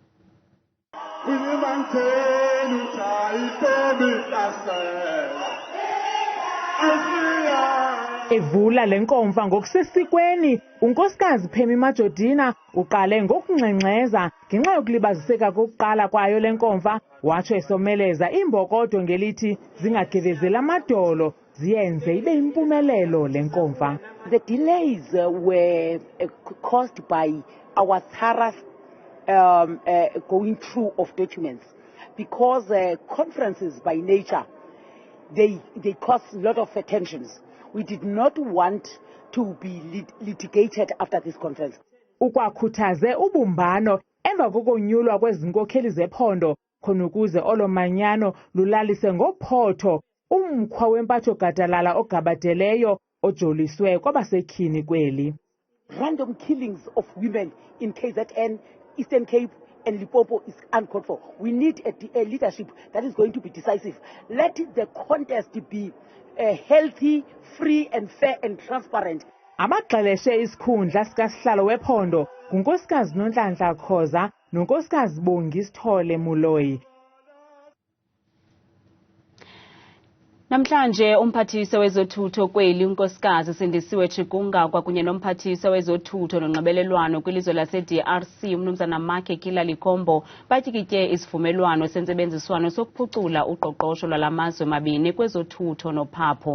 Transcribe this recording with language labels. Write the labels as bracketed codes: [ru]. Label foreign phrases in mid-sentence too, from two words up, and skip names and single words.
[xh] Evula lenkomfa ngokusesikweni unkosikazi Imozulu uqale ngokungxengxeza ngenxa yokulibaziseka kokuqala kwayo lenkomfa watsho esomeleza imbokodo ngelithi zingagevezela amadolo ziyenze ibe impumelelo lenkomfa. [en] The delays were caused by our thorough going through of documents because conferences by nature they cause a lot of tensions. We did not want to be litigated after this conference. [xh] Ukwakhuthaze ubumbano emva kokonyulwa kwezinkokheli zephondo khona ukuze olomanyano lulalise ngophotho umkhwa wempatho gadalala ogabadeleyo ojoliswe kwabasetyhini kweli. [en] Random killings of women in KZN, Eastern Cape and Limpopo is uncalled for. We need a leadership that is going to be decisive. Let the contest be healthy, free and fair and transparent. [xh] Abaxeleshe isikhundla sikasihlalo wephondo ngunkosikazi Nonhlanhla Khoza nonkosikazi Bongi Sithole Muloyi. Namhlanje umphathiswa wezothutho kweli unkosikazi Sindisiwe Chikunga kwakunye nomphathiswa wezothutho nonxibelelwano kwilizwe lase-DRC umnumzana Makhe Kilalikombo batyikitye isivumelwano sensebenziswano sokuphucula uqoqosho lwalamazwe mabini kwezothutho nophapho.